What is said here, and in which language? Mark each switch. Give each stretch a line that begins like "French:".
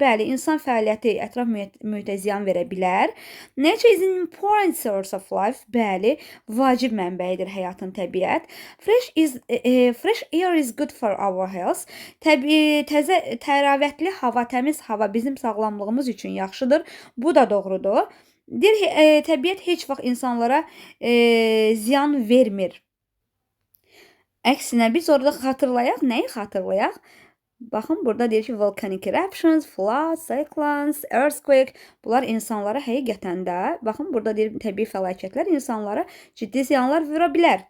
Azerbaijani: Bəli, insan fəaliyyəti ətraf mühitə ziyan verə bilər.
English: Nature is an important source of life.
Azerbaijani: Bəli, vacib mənbəyidir həyatın təbiət.
English: Fresh air is good for our health.
Azerbaijani: Təravətli hava, təmiz hava bizim sağlamlığımız üçün yaxşıdır. Bu da doğrudur. Deyir, təbiət heç vaxt insanlara ziyan vermir. Əksinə, biz orada xatırlayaq, nəyi xatırlayaq? Baxın, burada deyir ki,
English: volcanic eruptions, floods, cyclones, earthquake,
Azerbaijani: bunlar insanlara həqiqətən də, baxın, burada deyir, təbii fəlakətlər insanlara ciddi ziyanlar vura bilər.